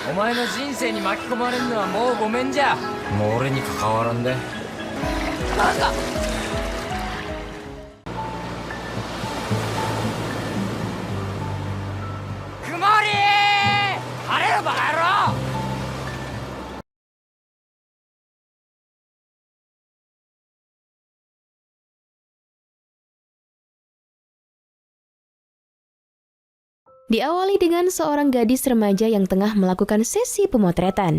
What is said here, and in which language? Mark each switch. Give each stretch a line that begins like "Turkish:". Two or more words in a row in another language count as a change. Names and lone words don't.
Japanese: お前の人生に巻き込まれるのはもうごめんじゃ。もう俺に関わらんで。なんだ。曇りー、晴れろバカ野郎。
Indonesian: Diawali dengan seorang gadis remaja yang tengah melakukan sesi pemotretan.